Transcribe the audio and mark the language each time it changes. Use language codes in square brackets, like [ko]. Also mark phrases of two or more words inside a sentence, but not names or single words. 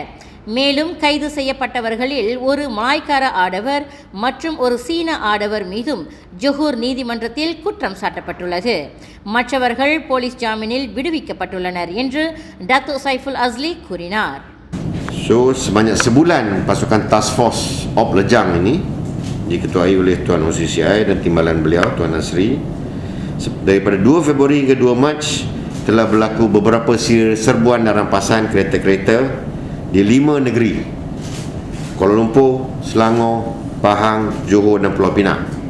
[ta] மேலும் கைது செய்யப்பட்டவர்களில் ஒரு மலாய்க்கார ஆடவர் மற்றும் ஒரு சீன ஆடவர் மீதும் ஜொஹூர் நீதிமன்றத்தில் குற்றம் சாட்டப்பட்டுள்ளது. மற்றவர்கள் போலீஸ் ஜாமீனில் விடுவிக்கப்பட்டுள்ளனர் என்று டத்து சைஃபுல் அஸ்லி கூறினார். [ms] So sebanyak sebulan pasukan Task Force Op Lejang ini diketuai oleh Tuan OCCI dan timbalan beliau Tuan Nasri, daripada 2 Februari hingga 2 Mac telah berlaku beberapa serbuan dan rampasan kereta-kereta di 5 negeri: Kuala Lumpur, Selangor, Pahang, Johor dan Pulau Pinang.